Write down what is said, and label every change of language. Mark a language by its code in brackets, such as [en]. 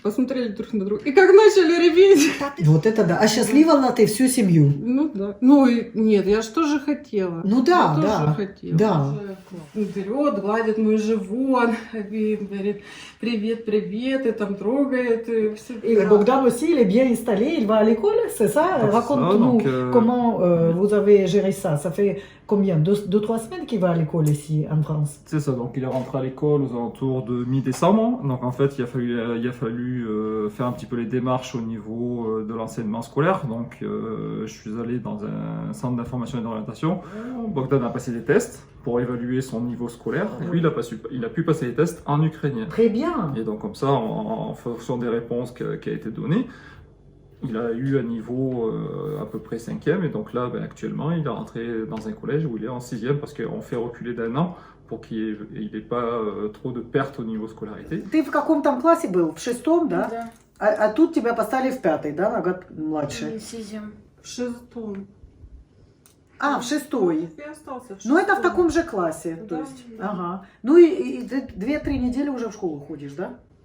[ru] Посмотрели друг на друга. И как начали реветь. Вот это да. А счастливила ты всю семью? Ну да. Ну и нет, я же тоже хотела. Ну да, я да. тоже хотела. Да. Берет, гладит мой живот, и говорит, привет, привет, и там трогает, и все. [fr] Et Bogdan aussi, il est bien installé, il va à l'école, c'est ça? Raconte-nous comment vous avez géré ça. Ça fait combien? 2-3 semaines qu'il va à l'école ici en France? C'est ça, donc il est rentré à l'école aux alentours de mi-décembre. Donc en fait, il a fallu faire un petit peu les démarches au niveau de l'enseignement scolaire. Donc je suis allé dans un centre d'information et d'orientation. Bogdan a passé des tests pour évaluer son niveau scolaire. Lui, il a pu passer les tests en ukrainien. Très bien. Et donc comme ça, en fonction des réponses qui a été données, il a eu un niveau à peu près 5e, et donc là, actuellement, il est rentré dans un collège où il est en 6e, parce qu'on fait reculer d'un an pour qu'il n'ait pas trop de pertes au niveau scolarité. [ru] Ты в каком там классе был? В 6-м, да? Да. А тут тебя поставили в 5-й, да, на год младше? Сидим. В 6-м. А, в 6-й. И остался в 6-м. Ну это в таком же классе, то Да, есть. да. Ага. Ну и ты 2-3 недели уже в школу ходишь, да?